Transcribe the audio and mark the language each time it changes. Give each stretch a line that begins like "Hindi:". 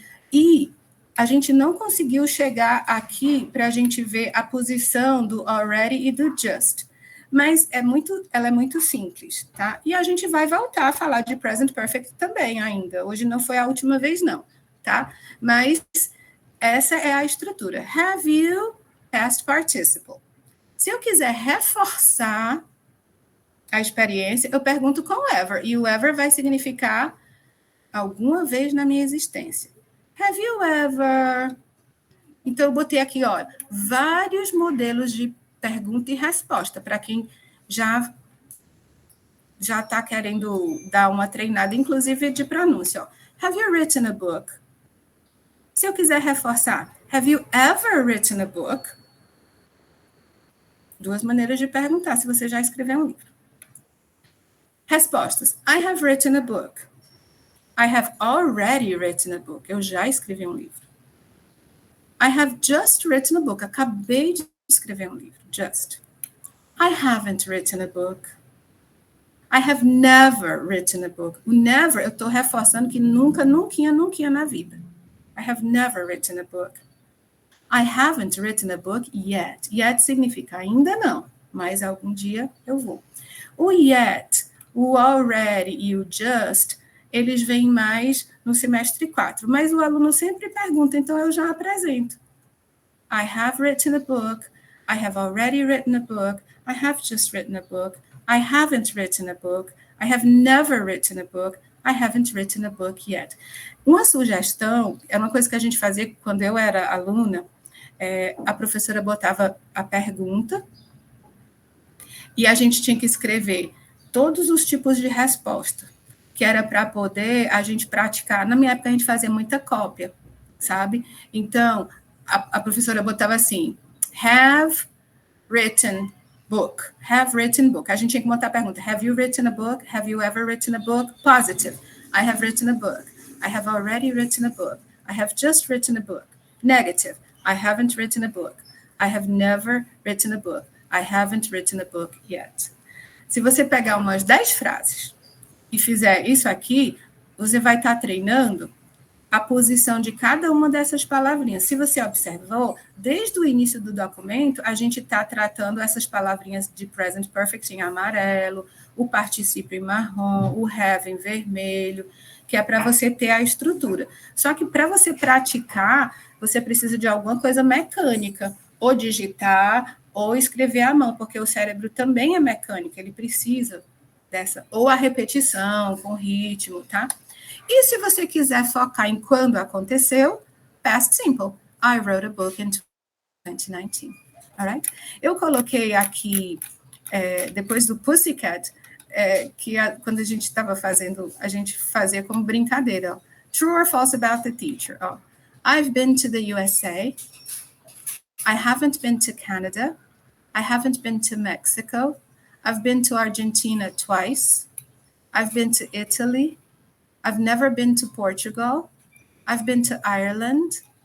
Portuguese: E a gente não conseguiu chegar aqui para a gente ver a posição do already e do just. Mas ela é muito simples, tá? E a gente vai voltar a falar de present perfect também ainda. Hoje não foi a última vez, não, tá? Mas essa é a estrutura.
English: Have you, past participle.
Portuguese: Se eu quiser reforçar a experiência, eu pergunto com ever. E o ever vai significar alguma vez na minha existência.
English: Have you ever...
Portuguese: Então, eu botei aqui, ó, vários modelos de pergunta e resposta, para quem já está querendo dar uma treinada, inclusive de pronúncia.
English: Ó. Have you written a book?
Portuguese: Se eu quiser reforçar,
English: have you ever written a book?
Portuguese: Duas maneiras de perguntar se você já escreveu um livro.
English: Respostas. I have written a book. I have already written a book.
Portuguese: Eu já escrevi um livro.
English: I have just written a book.
Portuguese: Acabei de escrever um livro.
English: Just. I haven't written a book. I have never written a book.
Portuguese: O never, eu estou reforçando que nunca na vida.
English: I have never written a book. I haven't written a book yet.
Portuguese: Yet significa ainda não, mas algum dia eu vou. O yet, o already e o just, eles vêm mais no semestre 4, mas o aluno sempre pergunta, então eu já apresento.
English: I have written a book. I have already written a book. I have just written a book. I haven't written a book. I have never written a book. I haven't written a book yet.
Portuguese: Uma sugestão, é uma coisa que a gente fazia quando eu era aluna, a professora botava a pergunta e a gente tinha que escrever todos os tipos de resposta, que era para poder a gente praticar. Na minha época, a gente fazia muita cópia, sabe? Então, a professora botava assim,
English: have written book. Have written book.
Portuguese: A gente tinha que montar a pergunta.
English: Have you written a book? Have you ever written a book? Positive. I have written a book. I have already written a book. I have just written a book. Negative. I haven't written a book. I have never written a book. I haven't written a book yet.
Portuguese: Se você pegar umas 10 frases e fizer isso aqui, você vai estar treinando a posição de cada uma dessas palavrinhas. Se você observou, desde o início do documento, a gente está tratando essas palavrinhas de present perfect em amarelo, o particípio em marrom, o have em vermelho, que é para você ter a estrutura. Só que para você praticar, você precisa de alguma coisa mecânica, ou digitar, ou escrever à mão, porque o cérebro também é mecânico, ele precisa dessa, ou a repetição, com ritmo, tá? E se você quiser focar em quando aconteceu, past simple.
English: I wrote a book in 2019. All right?
Portuguese: Eu coloquei aqui, depois do Pussycat, quando a gente estava fazendo, a gente fazia como brincadeira. Ó.
English: True or false about the teacher? Ó. I've been to the USA. I haven't been to Canada. I haven't been to Mexico. I've been to Argentina twice. I've been to Italy. I've never been to Portugal. I've been to Ireland.